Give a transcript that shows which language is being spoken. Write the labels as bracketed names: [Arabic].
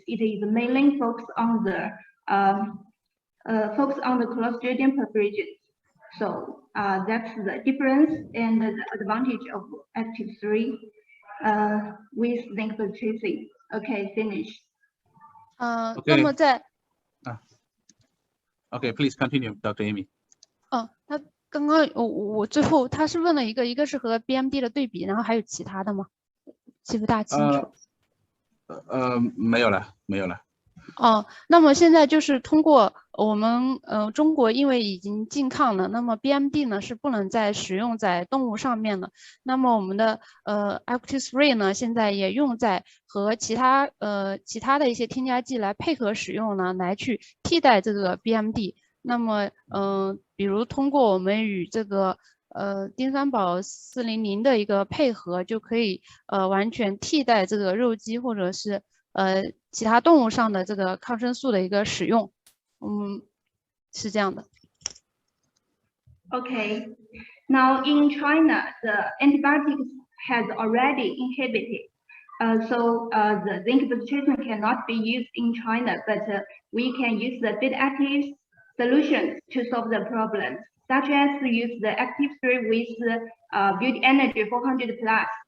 [English] It is mainly focused on the Clostridium perfringens. So that's the difference and the advantage of Active-3 with zinc bacteriation. Okay, finish. Okay. [Chinese] 那么在 [English] Okay, please continue, Dr. Amy. [Chinese] 他刚刚我最后他是问了一个是和 BMD 的对比，然后还有其他的吗？记不大清楚。没有了。那么现在就是通过我们中国因为已经禁抗了，那么 BMD 呢是不能再使用在动物上面了。那么我们的Active-3呢现在也用在和其他的一些添加剂来配合使用呢，来去替代这个 BMD。那么比如通过我们与这个丁酸铋400的一个配合，就可以完全替代这个肉鸡或者是其他动物上的这个抗生素的一个使用，是这样的。 [English] Okay, now in China, the antibiotics has already inhibited. So the zinc bacteriation cannot be used in China, but we can use the beta-active solutions to solve the problem, such as use the Active-3 with Beauty Energy 400 Plus.